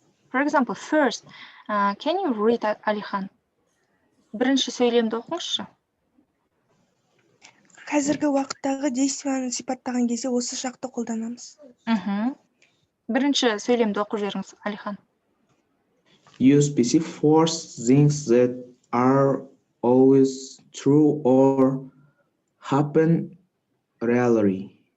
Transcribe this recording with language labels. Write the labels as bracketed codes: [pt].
[en] For example, first, can you read, Алихан? [kk] Бірінші сөйлемді оқыңызшы. Қазіргі уақыттағы действияны сипаттаған кезде осы шақты қолданамыз. Бірінші сөйлемді оқып жіберіңіз, Алихан. [en] Use specific for things that are always true or happen regularly.